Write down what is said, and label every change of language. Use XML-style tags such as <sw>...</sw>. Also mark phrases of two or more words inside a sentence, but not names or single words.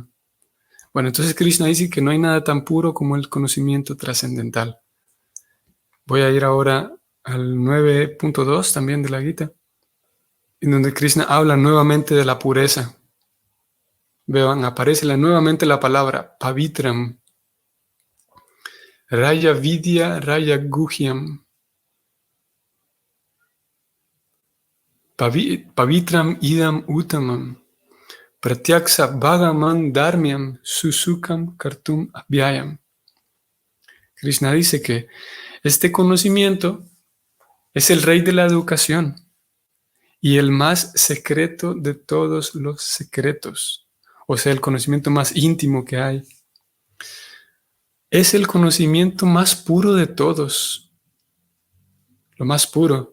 <es>Bueno, entonces Krishna dice que no hay nada tan puro como el conocimiento trascendental. Voy a ir ahora al 9.2 también de la Gita, en donde Krishna habla nuevamente de la pureza. Vean, aparece nuevamente la palabra pavitram,</es> <sa>raya vidya, raya guhyam. Pavitram idam uttamam, pratyaksa bhagaman dharmyam susukam kartum abhyayam.</sa> <es>Krishna dice que este conocimiento es el rey de la educación y el más secreto de todos los secretos, o sea, el conocimiento más íntimo que hay. Es el conocimiento más puro de todos, lo más puro.</es>